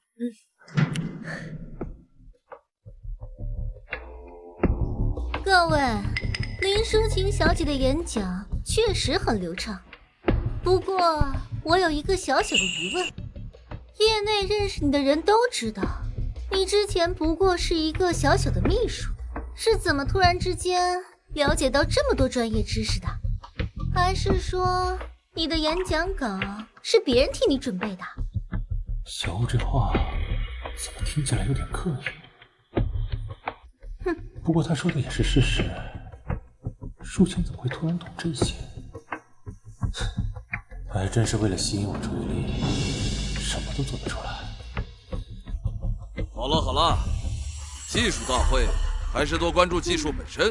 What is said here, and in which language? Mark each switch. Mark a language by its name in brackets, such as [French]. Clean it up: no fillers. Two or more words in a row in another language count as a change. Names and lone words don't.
[Chinese] 各位，林淑琴小姐的演講確實很流暢，不過我有一個小小的疑問，業內認識你的人都知道，你之前不過是一個小小的秘書，是怎麼突然之間了解到這麼多專業知識的？還是說你的演講稿是別人替你準備的？小吳這話怎麼聽起來有點刻意？哼，不過他說的也是事實，淑清怎麼會突然懂這些？他還真是為了吸引我注意力，什麼都做得出來。好了好了，技術大會還是多關注技術本身。